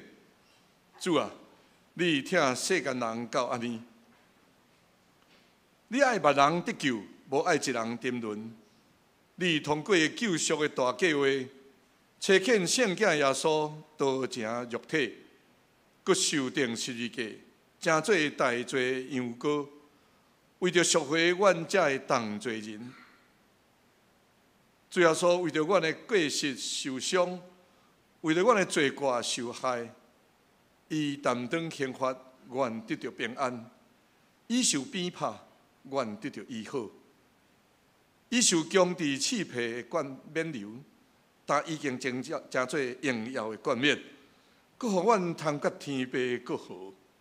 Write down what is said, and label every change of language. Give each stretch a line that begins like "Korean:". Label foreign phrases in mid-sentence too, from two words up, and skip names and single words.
Min Nan Chinese: 主啊，你疼世间人到安尼，你爱别人得救，无爱一人沉沦。你通过救赎的大计划，差遣圣子耶稣道成肉体，佮受定十字架，成做大罪羊羔，为着赎回阮遮的重罪人。主耶稣为着阮的过失受伤，为着阮的罪过受害，伊担当刑罚，愿得到平安；伊受鞭拍，愿得到医好；伊受强治刺皮的冠冕旒，但已经成做荣耀的冠冕，佮互阮通甲天父佮好。